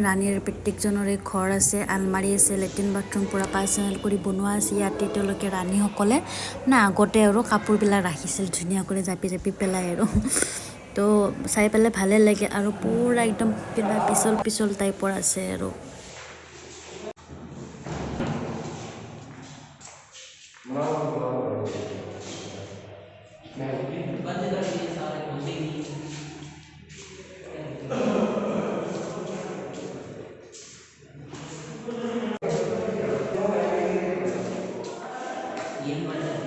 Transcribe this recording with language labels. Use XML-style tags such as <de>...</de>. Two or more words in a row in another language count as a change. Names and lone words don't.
<as>ৰাণীৰ প্ৰত্যেকজনৰে ঘৰ আছে আলমাৰি আছে লেট্ৰিন বাথৰুম পুৰা পাৰ্চনেল কৰি বনোৱা আছে ইয়াতে তেওঁলোকে ৰাণীসকলে মানে আগতে আৰু কাপোৰবিলাক ৰাখিছিল ধুনীয়া কৰি জাপি পেলাই আৰু তো চাই পেলাই ভালে লাগে আৰু পুৰা একদম পিছল টাইপৰ আছে আৰু</as> <hi>बंद कर दिए सारे खोले ही नहीं ये बंद</hi>